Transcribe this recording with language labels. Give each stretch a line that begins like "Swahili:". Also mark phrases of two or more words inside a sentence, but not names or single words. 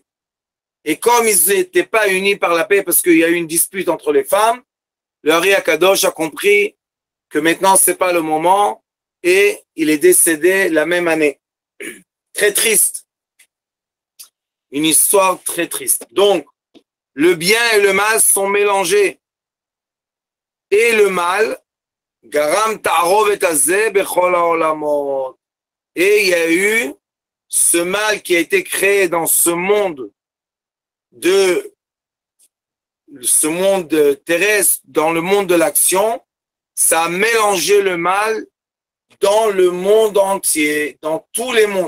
French: Et comme ils n'étaient pas unis par la paix parce qu'il y a eu une dispute entre les femmes, le Hari HaKadosh a compris que maintenant c'est pas le moment et il est décédé la même année. Très triste. Une histoire très triste. Donc, le bien et le mal sont mélangés. Et le mal,
Hebrew: גרם תערוב את הזה בכל העולמות.
French: Et il y a eu ce mal qui a été créé dans ce monde terrestre, dans le monde de l'action, ça a mélangé le mal dans le monde entier, dans tous les mondes.